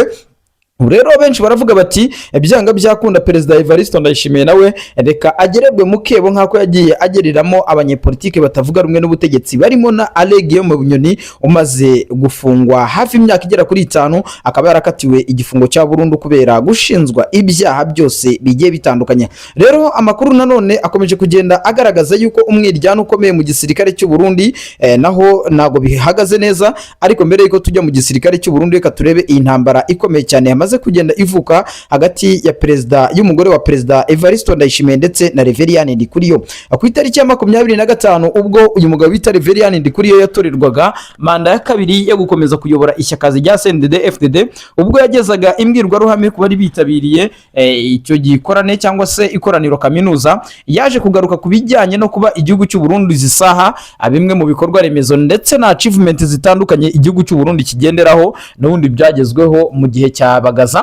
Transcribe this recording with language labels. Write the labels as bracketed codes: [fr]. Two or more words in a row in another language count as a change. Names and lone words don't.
[rw] Rero benshi baravuga bati byanga byakunda Perezida Evariste Ndayishimiye nawe reka agererwe mu kebo nk'ako yagiye ageriramo abanyepolitike batavuga rumwe n'ubutegetsi, barimo na Aregueme Bunyoni umaze gufungwa hafi imyaka igera kuri 5, akaba yarakatiwe igifungo cya burundu kubera gushinzwa ibyaha byose bigiye bitandukanye. Rero amakuru nanone akomeje kugenda agaragaza yuko umwiryano ukomeye mu gisirikare cy'u Burundi, naho nago bihagaze neza. Ariko mbere yuko tujya mu gisirikare cy'u Burundi, reka turebe iyi ntambara ikomeye cyane yamaze kugenda ivuka hagati ya y'umugore wa Perezida Evariste Ndayishimiye ndetse na Reverien Ndikuriyo. Ku itariki ya 25 ubwo uyu mugabo bita Reverien Ndikuriyo yatorerwaga manda ya kabiri yo gukomeza kuyobora ishyaka rya CNDD-FDD, ubwo yagezaga imbwirwaruhame ku bari bitabiriye icyo gikorane cyangwa se ikoraniro kaminuza, yaje kugaruka ku bijyanye no kuba igihugu cy'u Burundi zisaha bimwe mu bikorwa remezo ndetse na achievement zitandukanye igihugu cy'u Burundi kigenderaho n'ubundi byagezweho mu gihe cyabaga.